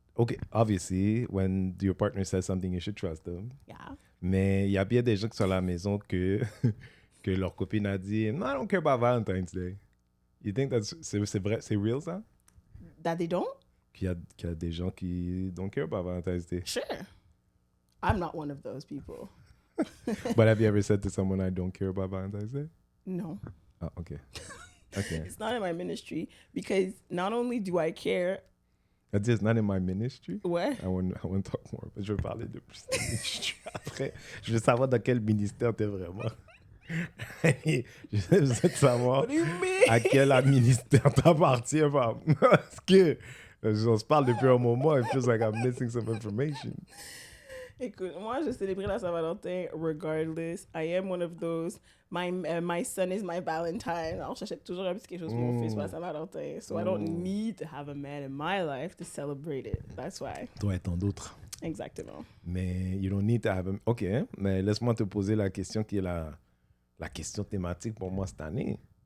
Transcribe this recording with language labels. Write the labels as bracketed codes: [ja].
[en] Okay, obviously, when your partner says something, you should trust them. Yeah. [fr] Mais il y a bien des gens qui sont à la maison que leur copine a dit [en] No, I don't care about Valentine's Day. You think [fr] c'est vrai, c'est real ça? [en] That they don't? [fr] Qu'il y a des gens qui [en] don't care about Valentine's Day. Sure. I'm not one of those people. But have you ever said to someone I don't care about Valentine's Day? No. Ah, okay. Okay. It's not in my ministry because not only do I care. I just not in my ministry. [fr] Ouais. [en] I want to talk more. [fr] Je vais parler de plus de ministry après. Je veux savoir dans quel ministère t'es vraiment. Je veux savoir [en] What do you mean? [fr] à quel ministère t'appartiens. Parce que on se parle depuis un moment. [en] It feels like I'm missing some information. [fr] Écoute, moi, je célébrais la Saint-Valentin [en] regardless. I am one of those. My son is my Valentine. [fr] Alors, j'achète toujours un petit quelque chose pour mon fils pour la Saint-Valentin. [en] So I don't need to have a man in my life to celebrate it. That's why. [fr] Toi et tant d'autres. Exactement. Mais [en] you don't need to have a... [fr] OK, mais laisse-moi te poser la question qui est la question thématique pour moi cette année.